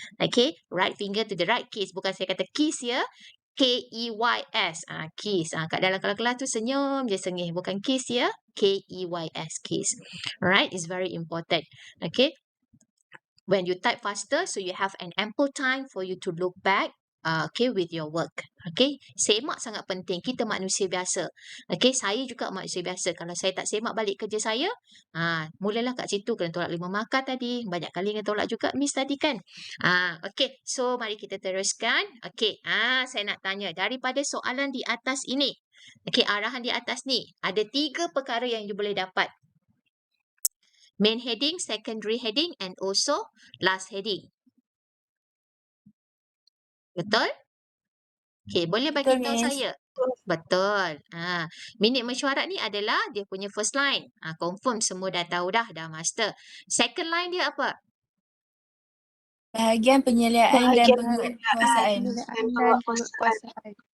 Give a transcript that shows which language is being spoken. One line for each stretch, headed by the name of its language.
English: Okay, right finger to the right keys.
Malay: Bukan saya kata keys ya.
English: K-E-Y-S. Keys.
Malay: Kat dalam kelas tu senyum je sengih. Bukan keys ya. K-E-Y-S. Keys.
English: Alright, it's very important. Okay. When you type faster, so you have an ample time for you to look back. With your work.
Malay: Okay, semak sangat penting. Kita manusia biasa. Okay, saya juga manusia biasa. Kalau saya tak semak balik kerja saya, mulalah kat situ kena tolak 5 markah tadi. Banyak kali kena tolak juga Miss tadi kan. Okay, so mari kita teruskan. Okay, saya nak tanya daripada soalan di atas ini. Okay, arahan di atas ni. Ada 3 perkara yang you boleh dapat.
English: Main heading, secondary heading and also last heading.
Malay: Betul? Okay, boleh bagi tahu saya? Betul. Minit mesyuarat ni adalah dia punya first line. Confirm semua dah tahu dah master. Second line dia apa? Bahagian penyeliaan dan penguatkuasaan.